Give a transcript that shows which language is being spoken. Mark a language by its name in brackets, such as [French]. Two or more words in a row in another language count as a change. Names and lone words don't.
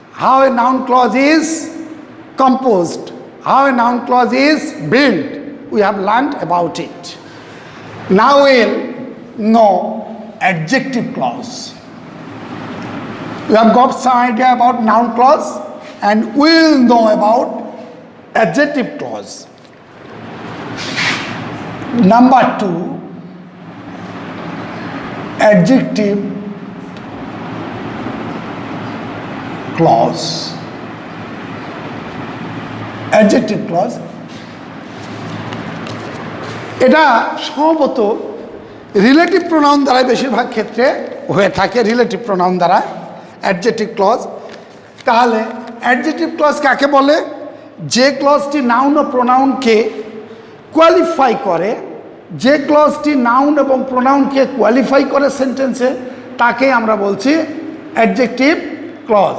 [English] how a noun clause is composed, how a noun clause is built. We have learned about it. Now we'll know adjective clause. We have got some idea about noun clause and we'll know about adjective clause. Number 2, adjective clause. Adjective clause [Bangla] এটা সম্ভবত [English] relative pronoun [Bangla] দ্বারা বেশিরভাগ ক্ষেত্রে হয়ে থাকে, [English] relative pronoun [Bangla] দ্বারা [English] adjective clause. [Bangla] তাহলে [English] adjective clause [Bangla] কাকে বলে? যে ক্লজটি নাউন ও [English] pronoun-ke qualify [Bangla] করে, যে ক্লজটি নাউন এবং [English] pronoun-ke qualify [Bangla] করে সেন্টেন্সে, তাকে আমরা বলছি [English] adjective clause.